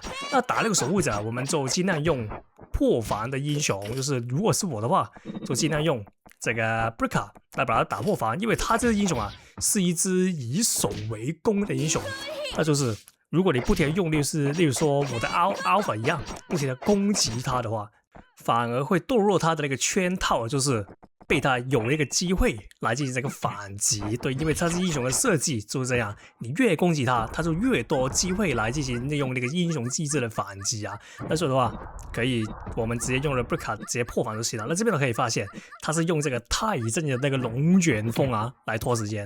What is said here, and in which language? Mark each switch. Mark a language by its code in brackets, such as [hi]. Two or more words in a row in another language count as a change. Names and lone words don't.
[zh] 那打那個守護者，我們就盡量用破防的英雄，就是如果是我的話，就盡量用這個 Brica 來把它打破防，因為他這個英雄是一隻以守為攻的英雄。那就是如果你不停的用例如說我的 Alpha 一樣，不停的攻擊他的話，反而會墮入他的那個圈套，就是被他有一個機會來進行這個反擊。對，因為他是英雄的設計就是這樣，你越攻擊他，他就越多機會來進行利用那個英雄機制的反擊那所以的話，可以我們直接用了 Brica 直接破防就行了。那這邊可以發現，他是用這個太乙陣的那個龍捲風來拖時間。